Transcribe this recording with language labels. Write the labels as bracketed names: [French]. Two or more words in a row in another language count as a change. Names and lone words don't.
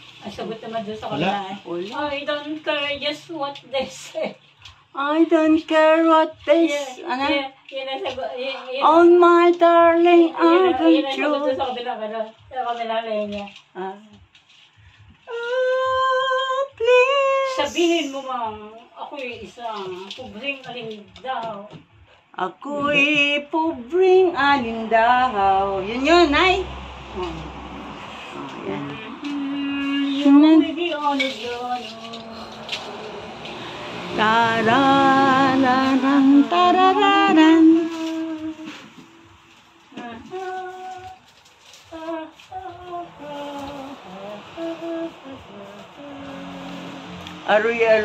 [Filipino] Ang sagot naman doon sa kanila. Wala. [English] I don't care just what they say. I don't care what they say. [Filipino] Ano? Yan ang sagot. [English] Oh my darling, I [Filipino] Yan ang [English] want [Filipino] sagot [English] you. [Filipino] doon sa kabila. Sa kabila linya. Please. Sabihin mo, ma'am, ako'y isang pobreng alindaw. Ako'y pobreng alindahaw. Yun, Nay. Yan. [English] You will be on the Tarararang, tarararan. [Filipino] Aroy.